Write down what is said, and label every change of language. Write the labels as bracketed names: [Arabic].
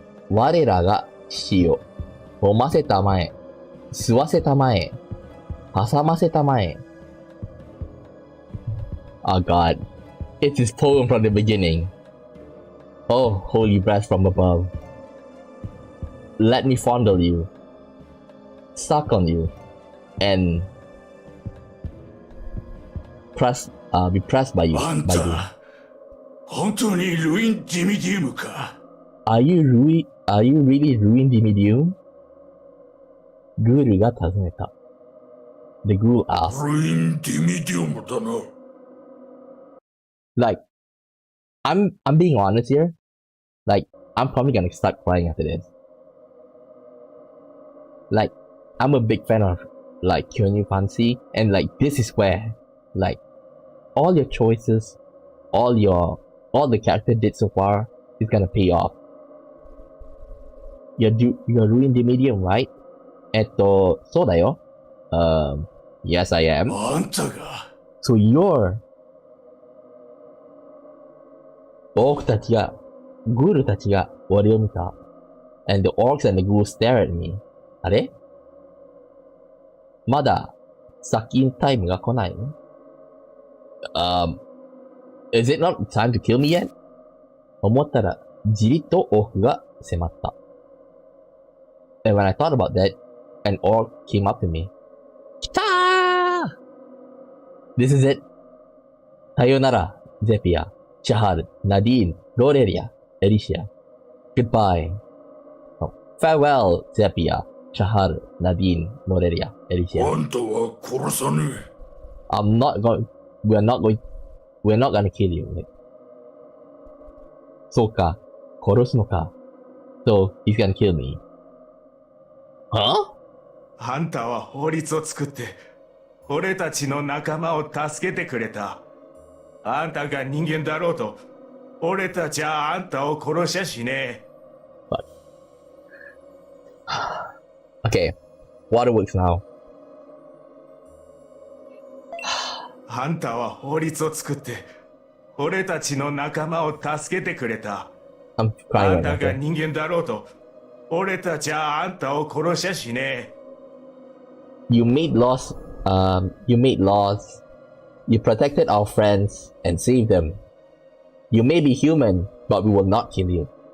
[Japanese] 我らが死を、飲ませたまえ、吸わせたまえ、挟ませたまえ。 [English] Oh God, it's his poem from the beginning. Oh, holy breath from above. Let me fondle you, suck on you, and be pressed by you. [Japanese] あんた、本当にルイン・ディミディウムか？ [English] Are you really Ruin Dimidium? [Japanese] グールが尋ねた。 [English] The ghoul asked. [Japanese] ルイン・ディミディウムだな。 [English] Like, I'm being honest here. Like, I'm probably gonna start crying after this. Like, I'm a big fan of, like, Kyonyuu Fantasy, and, like, this is where, like, all your choices, all the character did so far is gonna pay off. You're Ruin Dimidium, right? [Japanese] そうだよ。 [English] Yes, I am. [Japanese] あんたが。 [English] So you're... [Japanese] 僕たちが、グールたちが俺を見た。 [English] And the orcs and the ghouls stare at me. [Japanese] あれ？まだ、殺菌タイムが来ないの？ [English] Is it not time to kill me yet? [Japanese] 思ったら、じりっとオークが迫った。 [English] And when I thought about that, an orc came up to me. [Japanese] 来たー！ [English] This is it. [Japanese] さよなら、ゼピア、シャハル、ナディーン、ローレリア、エリシア。 [English] Goodbye. Oh, farewell, Zepia, Shahar, Nadine, Lorelia, Alicia. [Japanese] あんたは殺さねえ。 [English] We're not gonna kill you. Like, [Japanese] そうか、殺すのか。 [English] So, he's gonna kill me. Huh? [Japanese] あんたは法律を作って、俺たちの仲間を助けてくれた。あんたが人間だろうと、俺たちはあんたを殺しゃしねえ。 [English] Okay, waterworks now. [Japanese] あんたは法律を作って、俺たちの仲間を助けてくれた。 [English] I'm [Japanese] あ [English] crying [Japanese] んた [English] right [Japanese] が [English] now. [Japanese] 人間だろうと、俺たちはあんたを殺しゃしねえ。 [English] You made laws. You made laws. You protected our friends and saved them. You may be human, but we will not kill you.